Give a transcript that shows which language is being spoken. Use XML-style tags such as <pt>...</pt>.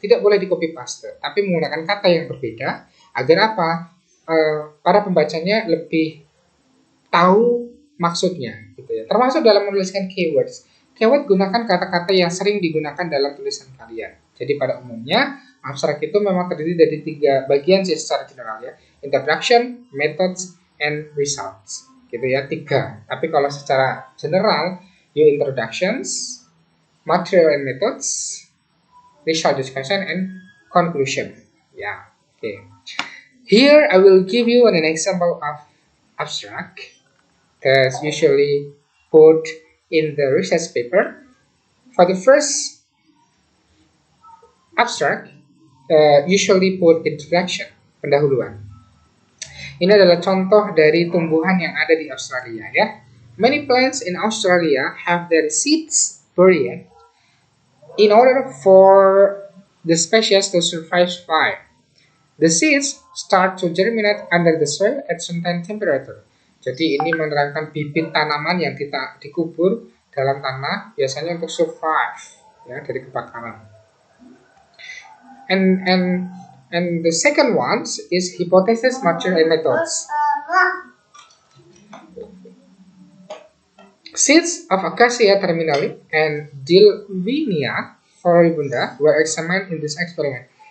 <id>Tidak boleh di copy paste, tapi menggunakan kata yang berbeda agar apa? Para pembacanya lebih tahu maksudnya gitu ya. Termasuk dalam menuliskan keywords. Keyword gunakan kata-kata yang sering digunakan dalam tulisan kalian. Jadi pada umumnya abstrak itu memang terdiri dari 3 bagian sih secara general ya.</id> <en>Introduction, methods, and results.</en> <id>Gitu ya, 3. Tapi kalau secara general,</id> <en>introductions, material and methods, result discussion, and conclusion.</en> <id>Ya, oke.</id> <en>Here I will give you an example of abstract that's usually put in the research paper. For the first abstract, usually put introduction, pendahuluan.</en> <id>Ini adalah contoh dari tumbuhan yang ada di Australia ya.</id> <en>Many plants in Australia have their seeds buried in order for the species to survive. The seeds start to germinate under the soil at certain temperature.</en> <id>Jadi ini menerangkan bibit tanaman yang kita dikubur dalam tanah biasanya untuk survive ya dari kebakaran.</id> <en>And the second one is hypothesis, material, and methods. Seeds of Acacia terminale and Dilvinia floribunda were examined in this experiment.</en>